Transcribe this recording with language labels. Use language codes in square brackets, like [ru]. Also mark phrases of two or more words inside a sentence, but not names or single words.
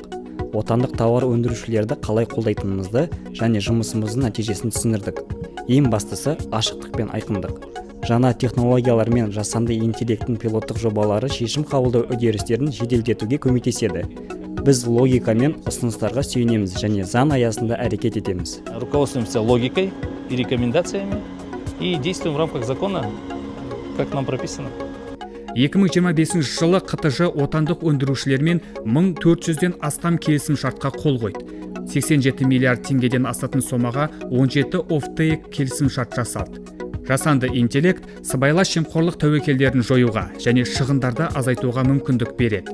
[kk] Отандық тауар өндірушілерді қалай қолдайтынымызды және жұмысымыздың нәтижесін түсіндірдік. Ең бастысы ашықтық пен айқындық. Жаңа технологиялар мен жасанды интеллекттің пилоттық жобалары шешім қабылдау үдерістерін жеделдетуге көмектеседі. Біз логика мен ұсыныстарға сүйенеміз және заң аясында әрекет етеміз. [ru] Руководствуемся логикой и рекомендациями и действуем в рамках закона, как нам прописано. [kk] 2025 жылы қтж отандық өндірушілермен 1400-ден астам келісім шартқа қол қойды. 87 миллиард теңгеден асатын сомаға 17 оффтейк келісім шарт жасалды. Жасанды интеллект сыбайлас жемқорлық тәуекелдерін жоюға және шығындарды азайтуға мүмкіндік береді.